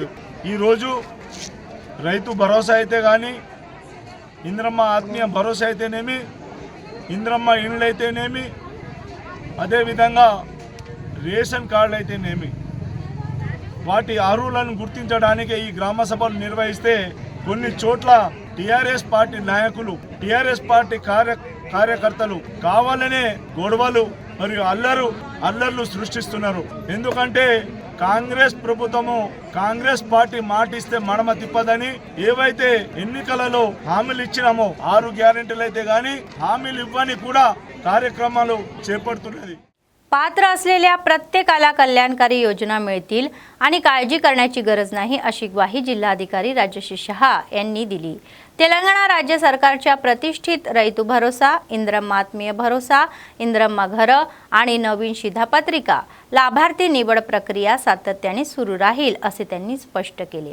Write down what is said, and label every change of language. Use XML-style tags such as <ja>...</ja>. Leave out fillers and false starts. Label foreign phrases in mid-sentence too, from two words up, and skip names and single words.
<te>ఈరోజు రైతు భరోసా అయితే కానీ, ఇంద్రమ్మ ఆత్మీయ భరోసా అయితేనేమి, ఇంద్రమ్మ ఇండ్లు అయితేనేమి, అదేవిధంగా రేషన్ కార్డులు అయితేనేమి, వాటి అర్హులను గుర్తించడానికి ఈ గ్రామ సభలు నిర్వహిస్తే కొన్ని చోట్ల టీఆర్ఎస్ పార్టీ నాయకులు, టీఆర్ఎస్ పార్టీ కార్యకర్తలు కావాలనే గొడవలు మరియు అల్లర్లు సృష్టిస్తున్నారు. ఎందుకంటే కాంగ్రెస్ ప్రభుత్వము, కాంగ్రెస్ పార్టీ మాటిస్తే మడమ తిప్పదని ఏవైతే ఎన్నికలలో హామీలు ఇచ్చినామో 6 గ్యారెంటీలు అయితే కానీ హామీలు ఇవ్వని కూడా కార్యక్రమాలు చేపడుతున్నది.</te> <mr>पात्र असलेल्या प्रत्येकाला कल्याणकारी योजना मिळतील आणि काळजी करण्याची गरज नाही अशी ग्वाही जिल्हाधिकारी राजश्री शहा यांनी दिली. तेलंगणा राज्य सरकारच्या प्रतिष्ठित रैतू भरोसा, इंद्रम्मा आत्मीय भरोसा, इंद्रम्मा घर आणि नवीन शिधापत्रिका लाभार्थी निवड प्रक्रिया सातत्याने सुरू राहील असे त्यांनी स्पष्ट केले.</mr>